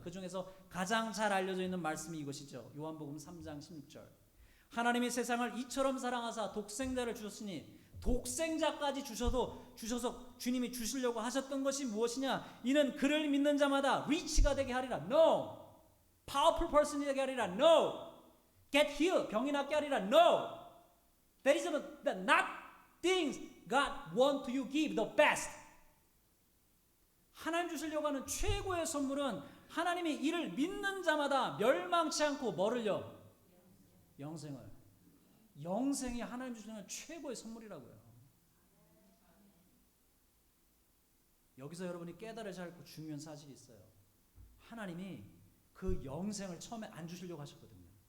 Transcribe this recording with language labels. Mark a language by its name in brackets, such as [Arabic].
[Korean] 그 중에서 가장 잘 알려져 있는 말씀이 이것이죠. 요한복음 3장 16절. 하나님이 세상을 이처럼 사랑하사 독생자를 주셨으니 독생자까지 주셔서 주님이 주시려고 하셨던 것이 무엇이냐? 이는 그를 믿는 자마다 리치가 되게 하리라. [English] No. Powerful person [Korean] 이 되게 하리라. [English] No. Get healed. [Korean] 병이 낫게 하리라. [English] No. That is not things God want you give the best. [Korean] 하나님 주시려고 하는 최고의 선물은 하나님이 이를 믿는 자마다 멸망치 않고 뭐를요? 영생을. 영생이 하나님 주시는 최고의 선물이라고요. 여기서 여러분이 깨달으셔야 할 중요한 사실이 있어요. 하나님이 그 영생을 처음에 안 주시려고 하셨거든요.